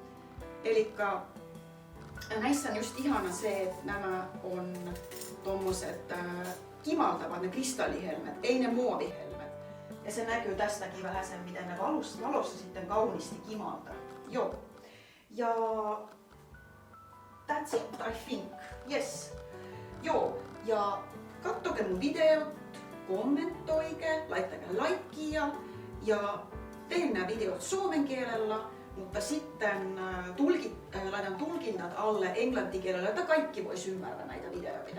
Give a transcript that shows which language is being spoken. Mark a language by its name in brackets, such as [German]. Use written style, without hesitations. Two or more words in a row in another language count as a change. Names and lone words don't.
[Finnish] Elikkä näissä on just ihana se, että nämä on tommoset kimaltavat ne kristallihelmet, ei ne muovihelmet. Ja se näkyy tästäkin vähän sen, miten ne valossa sitten kauniisti kimaltaa. Joo. Ja [English] that's it, I think. Yes. [Finnish] Joo. Ja katsokaa mun videot, kommentoike, laittakaa laikkia ja teen nämä videot suomen kielellä, mutta sitten laitan tulkinnat alle englantikielellä, että kaikki vois ymmärtää näitä videoita.